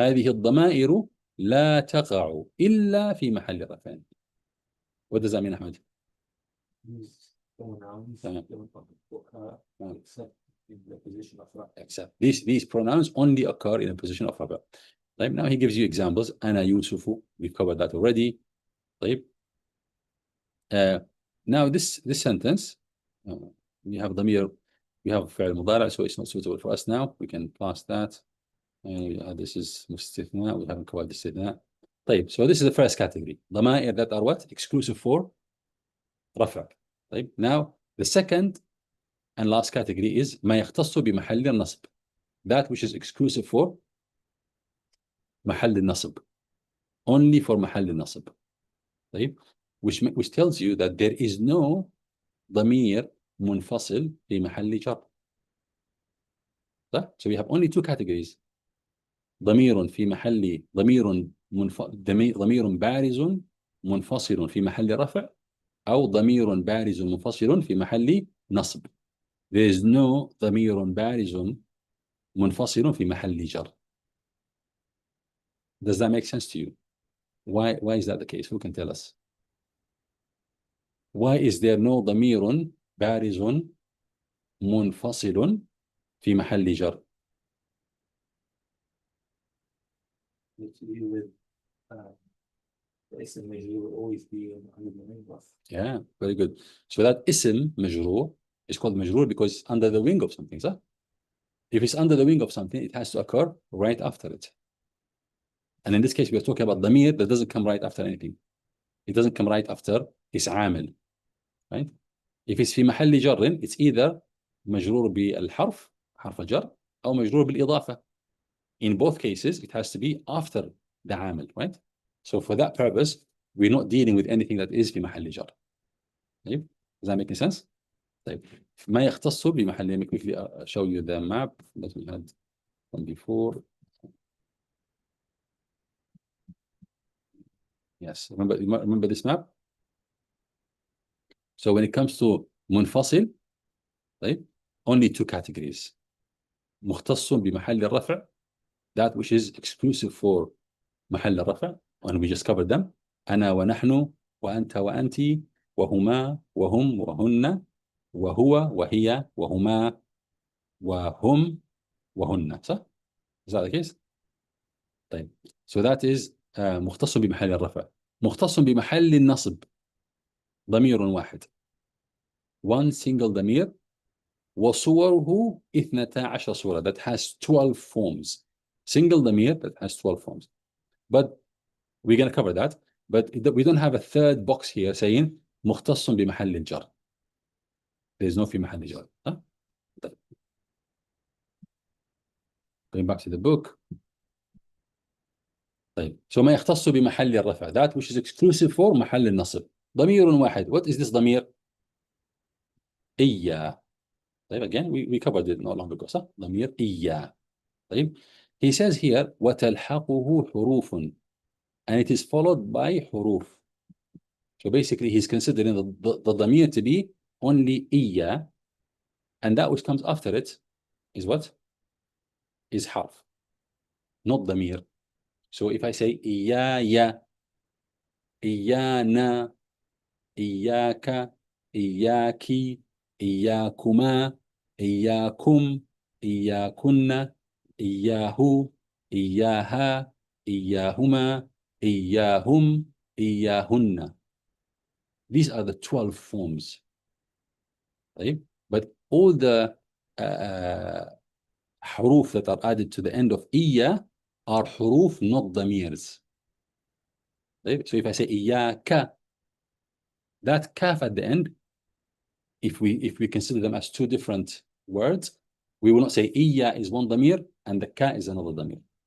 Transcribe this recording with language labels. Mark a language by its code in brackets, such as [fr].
[ar] هذه الضمائر لا تقع إلا في محل رفع. [en] What does that mean, Ahmed? These pronouns except in the position of rafa. Except these pronouns only occur in a position of rafa. Right? Now he gives you examples. [ar] أنا يوسف, [en] we've covered that already. [ar] طيب. [en] Now this sentence, we have ضمير, we have فعل مضارع, so it's not suitable for us now. We can pass that. This is مستثنى, we haven't covered the استثناء. طيب, so this is the first category. ضمائر that are what? Exclusive for رفع. [ar] طيب. [en] Now the second and last category is [ar] ما يختص بمحل النصب. [en] That which is exclusive for محل النصب. Only for محل النصب. [ar] طيب. [en] Which tells you that there is no [ar] ضمير منفصل في محل جر. [en] So we have only 2 categories. [ar] ضمير في محل ضمير بارز منفصل في محل رفع أو ضمير بارز منفصل في محل نصب. [en] There is no [ar] ضمير بارز منفصل في محل جر. [en] Does that make sense to you? Why is that the case? Who can tell us? Why is there no [ar] ضمير بارز منفصل في محل جر? [en] With the اسم مجرور will always be under the wing of. Yeah, very good. So that اسم مجرور is called مجرور because it's under the wing of something, صح? If it's under the wing of something, it has to occur right after it. And in this case, we are talking about ضمير that doesn't come right after anything. It doesn't come right after its عامل. Right? [ar] If it's في محل جر, it's either مجرور بالحرف, حرف جر, أو مجرور بالإضافة. [en] In both cases, it has to be after the عامل, right? So for that purpose, we're not dealing with anything that is [ar] في محل جر. [en] طيب? Does that make sense? طيب. [ar] ما يختص بمحل, [en] let me quickly show you the map that we had from before. Yes, remember this map? So when it comes to منفصل, right, only 2 categories. [ar] مختص بمحل الرفع, [en] that which is exclusive for محل الرفع, and we just covered them. [ar] أنا ونحن وأنت وأنت وهما وهم وهن وهو وهي وهما وهم وهن. صح? [en] Is that the case? [ar] طيب. [en] So that is مختص بمحل الرفع. [ar] مختص بمحل النصب ضمير واحد. [en] One single [ar] ضمير وصوره 12 صورة, [en] that has 12 forms. Single ضمير that has 12 forms. But we're going to cover that. But we don't have a third box here saying [ar] مختص بمحل الجر. [en] There's no [ar] في محل جر. Huh? [en] Going back to the book. [ar] طيب. So ما يختص بمحل الرفع. [en] That which is exclusive for محل النصب. [ar] ضمير واحد. [en] What is this ضمير? [ar] إيا. [en] طيب, again we covered it not long ago. [ar] صح? ضمير إيا. طيب. [en] He says here [ar] وتلحقه حروف, [en] and it is followed by حروف. So basically he's considering the ضمير to be only إيا, and that which comes after it is what? Is حرف, not ضمير. So if I say [ar] إيايا, إيانا, إياك, إياكي, إياكما, إياكم, إياكن, إياه, إياها, إياهما, إياهم, إياهن. [en] These are the 12 forms. Right? But all the حروف that are added to the end of إيا are حروف, not ضميرs. Right? So if I say إياك, that kaf at the end, if we consider them as two different words, we will not say إيا is one ضمير and the ka is another ضمير.